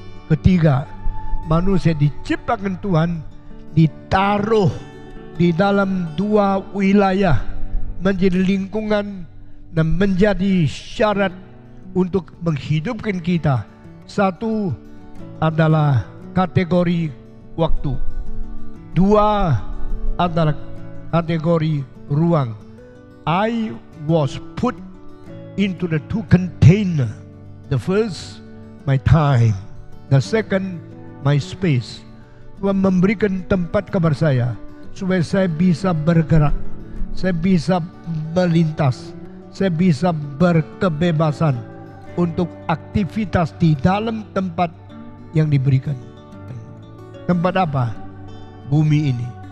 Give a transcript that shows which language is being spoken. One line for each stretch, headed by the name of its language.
Indonesian: Ketiga, manusia diciptakan Tuhan, ditaruh di dalam dua wilayah, menjadi lingkungan dan menjadi syarat untuk menghidupkan kita. Satu adalah kategori waktu. Dua adalah kategori ruang.
English: I was put into the two container. The first, my time. The second, my space.
Indonesian: Tuhan memberikan tempat kepada saya supaya saya bisa bergerak, saya bisa melintas, saya bisa berkebebasan untuk aktivitas di dalam tempat yang diberikan. Tempat apa? Bumi ini.